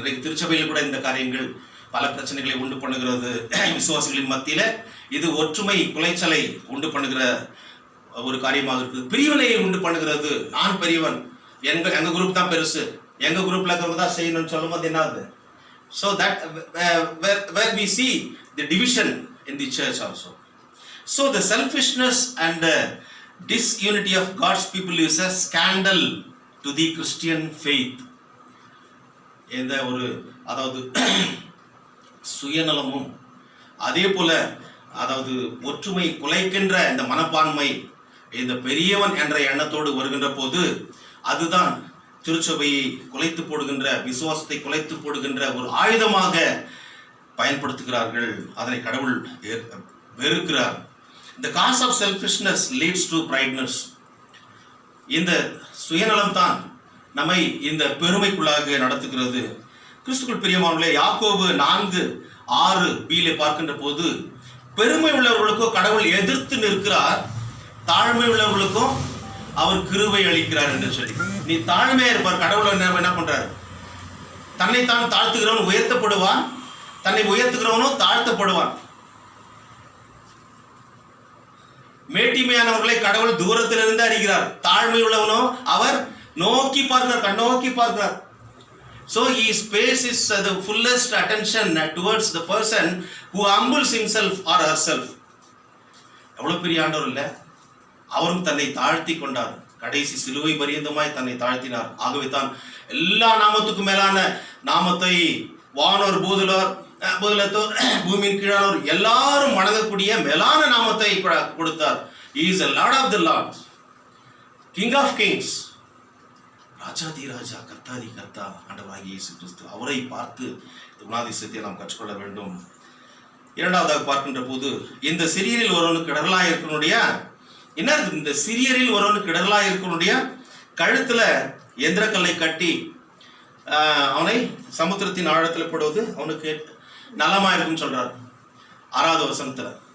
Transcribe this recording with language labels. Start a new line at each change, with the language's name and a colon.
Tamil: இன்றைக்கு திருச்சபையில் கூட இந்த காரியங்கள் பல பிரச்சனைகளை உண்டு பண்ணுகிறது. விசுவாசிகளின் மத்தியில இது ஒற்றுமை குலைச்சலை உண்டு பண்ணுகிற ஒரு காரியமாக இருக்குது. பிரிவினையை உண்டு பண்ணுகிறது. நான் பெரியவன், எங்க குரூப் தான் பெருசு, எங்க குரூப்ல இருக்கிறவங்க தான் செய்யணும்னு சொல்லும் போது என்ன ஆகுது?
English: So that where we see the division in the church also. So the selfishness and disunity of God's people is a scandal to the Christian faith.
Tamil: இந்த ஒரு, அதாவது சுயநலமும் அதே போல அதாவது ஒற்றுமை குலைக்கின்ற இந்த மனப்பான்மை இந்த பெரியவன் என்ற எண்ணத்தோடு வருகின்ற போது அதுதான் திருச்சபையை குலைத்து போடுகின்ற, விசுவாசத்தை குலைத்து போடுகின்ற ஒரு ஆயுதமாக பயன்படுத்துகிறார்கள். அதனை கடவுள் வெறுக்கிறார்.
English: The cause of selfishness leads to prideness.
Tamil: இந்த சுயநலம் தான் நம்மை இந்த பெருமைக்குள்ளாக நடத்துகிறது. கிறிஸ்துவுக்குள் பிரியமானவர்களே, யாக்கோபு 4:6b பார்க்கின்ற போது, பெருமை உள்ளவர்களுக்கோ கடவுள் எதிர்த்து நிற்கிறார், தாழ்மை உள்ளவர்களுக்கும் அவர் கிருபை அளிக்கிறார் என்று சொல்லி. நீ தாழ்மையா இருப்பார், கடவுள் என்ன பண்றாரு, தன்னைத்தான் தாழ்த்துகிறவன் உயர்த்தப்படுவான், தன்னை உயர்த்துகிறவனும் தாழ்த்தப்படுவான். மேட்டிமையானவர்களை கடவுள் தூரத்திலிருந்து அறிகிறார், தாழ்மை உள்ளவனோ அவர் நோக்கி பார்க்கிறார், கண்ணோக்கி பார்க்கிறார்.
English: So he pays his the fullest attention towards the person who humbles himself or herself.
Tamil: எவ்வளவு பெரிய ஆண்டவர் இல்ல, அவரும் தன்னை தாழ்த்தி கொண்டார், கடைசி சிலுவை பரியந்தமாய் தன்னை தாழ்த்தினார். ஆகவே தான் எல்லா நாமத்துக்கும் மேலான நாமத்தை வானோர் பூதலத்தோர் பூமியின் கீழானோர் எல்லாரும் வணங்கக்கூடிய மேலான நாமத்தை கொடுத்தார்.
English: He is the Lord of the Lords, King of Kings,
Tamil: ராஜாதி ராஜா, கர்த்தாதி கர்த்தா, ஆண்டவராகிய இயேசு கிறிஸ்து. அவரை பார்த்து குணாதிசயத்தை நாம் கற்றுக்கொள்ள வேண்டும். இரண்டாவதாக பார்க்கின்ற போது, இந்த சிறியரில் ஒருவனுக்கு இடரலாக இருக்கனுடைய என்ன இருக்கு, இந்த சிறியரில் ஒருவனுக்கு இடரலாக இருக்கனுடைய கழுத்துல எந்திரக்கல்லை கட்டி அவனை சமுத்திரத்தின் ஆழத்தில் போடுவது அவனுக்கு நலமா இருக்குன்னு சொல்றார் 6வது வசனத்துல.